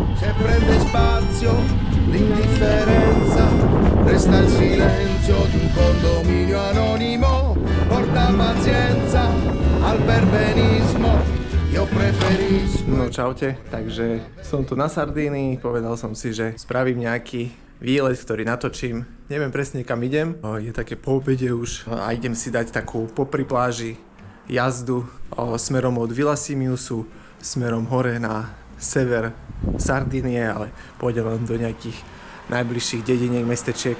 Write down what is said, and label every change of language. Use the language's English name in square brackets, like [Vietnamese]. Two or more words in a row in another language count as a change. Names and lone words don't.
[Italian] Se prende spazio l'indifferenza, resta il silenzio di un condominio anonimo, porta pazienza al perbenismo, io preferisco. [Slovak] No čaute, takže som tu na Sardínii, povedal som si, že spravím nejaký výlet, ktorý natočím. Neviem presne kam idem, je také po obede už a idem si dať takú popri pláži jazdu smerom od Villasimiusu, smerom hore na sever Sardínie, ale pôjdem len do nejakých najbližších dediniek, mestečiek.